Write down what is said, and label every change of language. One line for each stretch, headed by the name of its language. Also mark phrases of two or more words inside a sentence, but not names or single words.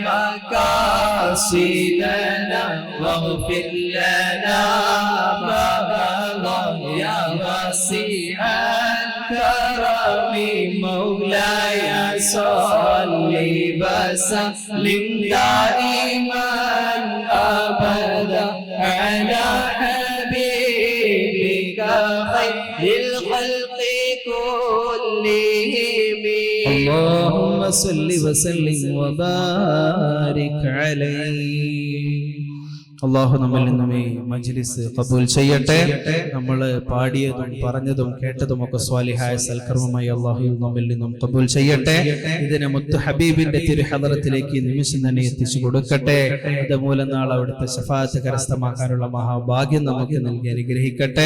Arabic: مقاصدنا واغفر لنا ما مضى يا وسيع الكرم مولاي صل وسلم دائما ابدا على حبيبك خير الخلق كلهم اللهم صل وسلم وبارك عليه.
Malayalam: അള്ളാഹു നമ്മിൽ നിന്നും ഈ മജ്ലിസ് ഖബൂൽ ചെയ്യട്ടെ. നമ്മൾ പാടിയതും പറഞ്ഞതും കേട്ടതും ഒക്കെ സ്വാലിഹായ സൽക്കർമ്മമായി അള്ളാഹു നമ്മിൽ നിന്നും ഖബൂൽ ചെയ്യട്ടെ. ഇതിനെ മുത്തു ഹബീബിന്റെ തിരുഹദറത്തിലേക്ക് നിമിഷം തന്നെ എത്തിച്ചു കൊടുക്കട്ടെ. അതുമൂലം നാളെ അവിടുത്തെ ശഫാഅത്ത് കരസ്ഥമാക്കാനുള്ള മഹാഭാഗ്യം നമുക്ക് നൽകി അനുഗ്രഹിക്കട്ടെ.